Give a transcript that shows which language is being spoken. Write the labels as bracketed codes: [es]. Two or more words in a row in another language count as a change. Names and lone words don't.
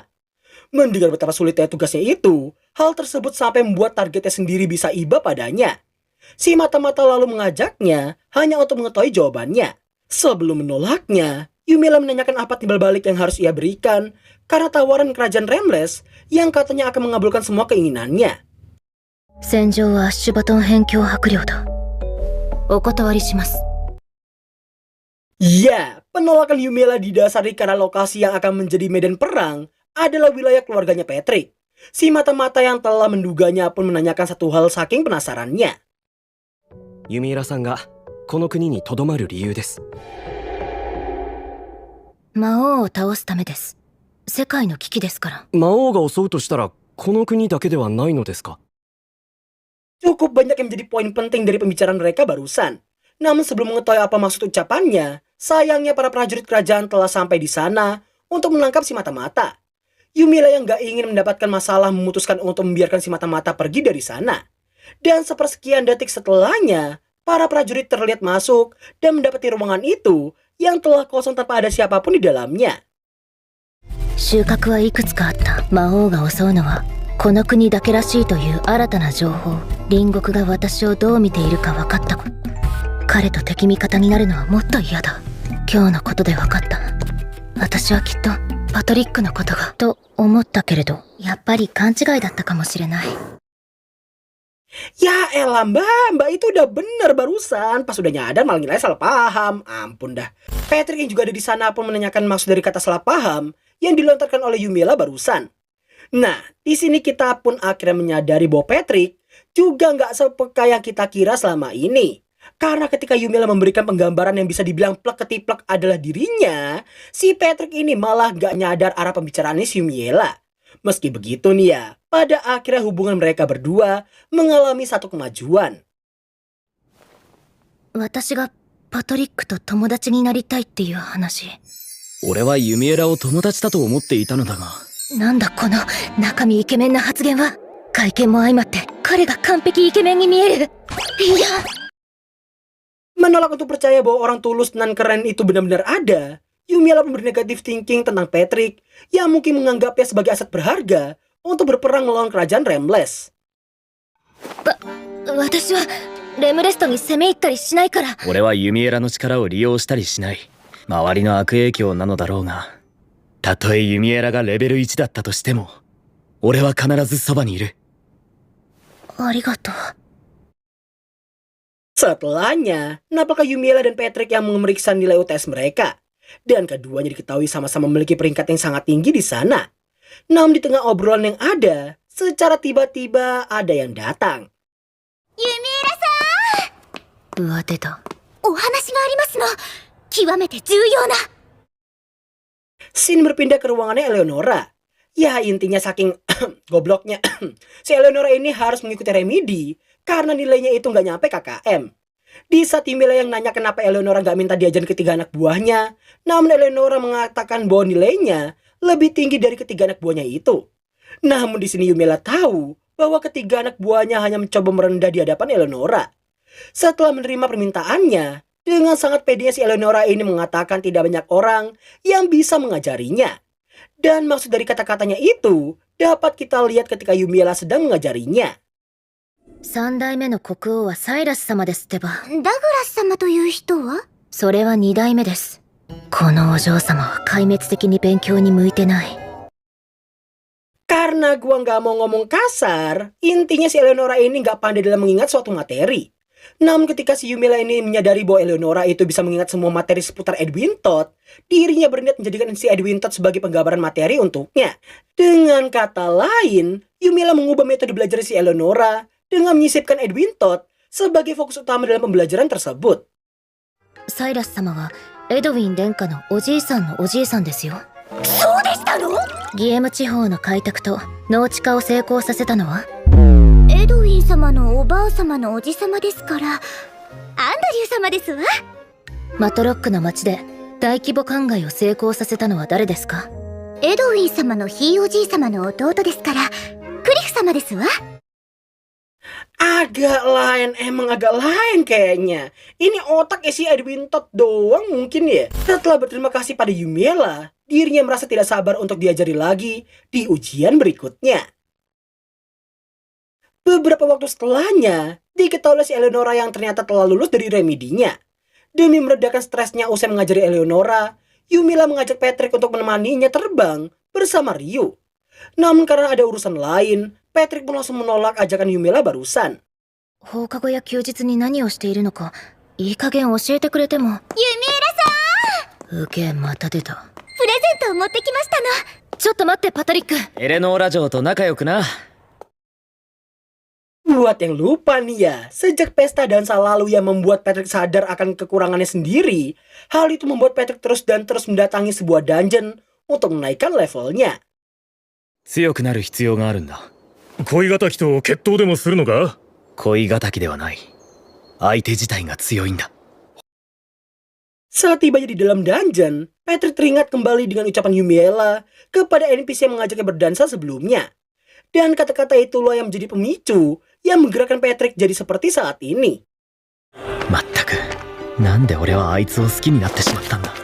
[id] Mendengar betapa sulitnya tugasnya itu, hal tersebut sampai membuat targetnya sendiri bisa iba padanya. Si mata-mata lalu mengajaknya hanya untuk mengetahui jawabannya. Sebelum menolaknya, Yumiela menanyakan apa timbal balik yang harus ia berikan karena tawaran kerajaan Remles yang katanya akan mengabulkan semua keinginannya. [ja] 戦場はアッシュバトン辺境伯領だ。お断りします。 [id] Ya, penolakan Yumiela didasari karena lokasi yang akan menjadi medan perang adalah wilayah keluarganya Patrick. Si mata-mata yang telah menduganya pun menanyakan satu hal saking penasarannya. [ja] ユミエラさんがこの国にとどまる理由です。魔王を倒すためです。世界の危機ですから。魔王が襲うとしたらこの国だけではないのですか？ [id] Cukup banyak yang menjadi poin penting dari pembicaraan mereka barusan. Namun sebelum mengetahui apa maksud ucapannya, sayangnya para prajurit kerajaan telah sampai di sana untuk menangkap si mata-mata. Yumiela yang gak ingin mendapatkan masalah memutuskan untuk membiarkan si mata-mata pergi dari sana. Dan sepersekian detik setelahnya, para prajurit terlihat masuk dan mendapati ruangan itu yang telah kosong tanpa ada siapapun di dalamnya. [ja] 収穫はいくつかあった。魔王が襲うのはこの国だけらしいという新たな情報。隣国が私をどう見ているか分かった。彼と敵味方になるのはもっと嫌だ。今日のことで分かった。私はきっとパトリックのことがと思ったけれど、やっぱり勘違いだったかもしれない。 [id] Ya elah mbak itu udah bener barusan. Pas udah nyadar malah nilai salah paham. Ampun dah. Patrick yang juga ada di sana pun menanyakan maksud dari kata salah paham yang dilontarkan oleh Yumiela barusan. Nah, di sini kita pun akhirnya menyadari bahwa Patrick juga nggak sepeka yang kita kira selama ini. Karena ketika Yumiela memberikan penggambaran yang bisa dibilang plek ketiplek adalah dirinya, si Patrick ini malah nggak nyadar arah pembicaraannya si Yumiela. Meski begitu nih ya, pada akhirnya hubungan mereka berdua mengalami satu kemajuan. [ja] 私がパトリックと友達になりたいっていう話。俺はユミエラを友達だと思っていたのだが。なんだこの中身イケメンな発言は。 外見も相まって彼が完璧イケメンに見える。いや [id] Menolak untuk percaya bahwa orang tulus dan keren itu benar-benar ada, Yumiela pun bernegatif thinking tentang Patrick yang mungkin menganggapnya sebagai aset berharga untuk berperang melawan kerajaan Remles. [ja] 私はレムレストに攻め入ったりしないから。俺はユミエラの力を利用したりしない。周りの悪影響なのだろうが、たとえユミエラがレベル1だったとしても、俺は必ずそばにいる。ありがとう。 [id] Setelahnya, nampaklah Yumiela dan Patrick yang memeriksa nilai UTS mereka. Dan keduanya diketahui sama-sama memiliki peringkat yang sangat tinggi di sana. Namun di tengah obrolan yang ada, secara tiba-tiba ada yang datang. [ja] 上手だ。お話がありますの。極めて重要な。 [id] Sin berpindah ke ruangannya Eleonora. Ya intinya saking gobloknya, si Eleonora ini harus mengikuti remedi karena nilainya itu nggak nyampe KKM. Di saat Yumiela yang nanya kenapa Eleonora nggak minta diajarin ketiga anak buahnya, namun Eleonora mengatakan bahwa nilainya lebih tinggi dari ketiga anak buahnya itu. Namun di sini Yumiela tahu bahwa ketiga anak buahnya hanya mencoba merendah di hadapan Eleonora. Setelah menerima permintaannya, dengan sangat pedenya si Eleonora ini mengatakan tidak banyak orang yang bisa mengajarinya. Dan maksud dari kata-katanya itu dapat kita lihat ketika Yumiela sedang mengajarinya. [ja] 三代目の国王はサイラス様ですってば。ダグラス様という人は？それは二代目です。このお嬢様は壊滅的に勉強に向いてない。 [id] Karena gua nggak mau ngomong kasar, intinya si Eleonora ini nggak pandai dalam mengingat suatu materi. Namun ketika si Yumiela ini menyadari bahwa Eleonora itu bisa mengingat semua materi seputar Edwin Todd, dirinya berniat menjadikan si Edwin Todd sebagai penggambaran materi untuknya. Dengan kata lain, Yumiela mengubah metode belajar si Eleonora dengan menyisipkan Edwin Todd sebagai fokus utama dalam pembelajaran tersebut. [ja] サイラス様はエドウィン殿下のおじいさんのおじいさんですよ。そうでしたの？ギエム地方の開拓と農地化を成功させたのはエドウィン様のおばあ様のおじ様ですから、アンドリュー様ですわ。マトロックの町で大規模灌漑を成功させたのは誰ですか？エドウィン様のひいおじい様の弟ですから、クリフ様ですわ。 [id] Agak lain, emang agak lain kayaknya. Ini otak isi Edwin Todd doang mungkin ya. Setelah berterima kasih pada Yumiela, dirinya merasa tidak sabar untuk diajari lagi di ujian berikutnya. Beberapa waktu setelahnya, diketahui si Eleonora yang ternyata telah lulus dari remedinya. Demi meredakan stresnya usai mengajari Eleonora, Yumiela mengajak Patrick untuk menemaninya terbang bersama Ryu. Namun karena ada urusan lain, Patrick pun langsung menolak ajakan Yumiela barusan. [ja] 放課後や休日に何をしているのかいい加減教えてくれても。ユミエラさん、受けまた出た。プレゼントを持ってきましたの。ちょっと待ってパトリック。エレノーラ城と仲良くな。 [id] Buat yang lupa nih ya, sejak pesta dansa lalu yang membuat Patrick sadar akan kekurangannya sendiri, hal itu membuat Patrick terus mendatangi sebuah dungeon untuk menaikkan levelnya. [ja] 強くなる必要があるんだ。恋敵と決闘でもするのか？恋敵ではない。相手自体が強いんだ。 [id] Saat tibanya di dalam dungeon, Patrick teringat kembali dengan ucapan Yumiela kepada NPC yang mengajaknya berdansa sebelumnya. Dan kata-kata itulah yang menjadi pemicu yang menggerakkan Patrick jadi seperti saat ini. [ja] まったく、なんで俺はあいつを好きになってしまったんだ。